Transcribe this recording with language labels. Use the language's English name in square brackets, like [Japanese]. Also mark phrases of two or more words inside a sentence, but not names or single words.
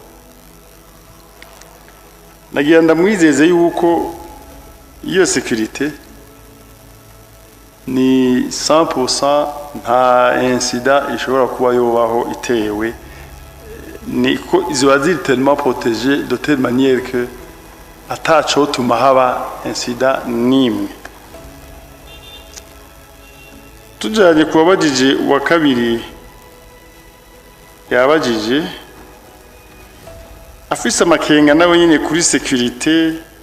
[Rundi] Nagenda mwizeze yuko iyo sécurité ni 100% nta incident ishobora kuba yobaho itewe niko izo ziri [French] tellement protégées de telle manière que [Rundi] ataco tuma haba incident nimwe. Tujanye kubabajije wa kabiri yabajije afise amakenga nawe nyine kuri sécurité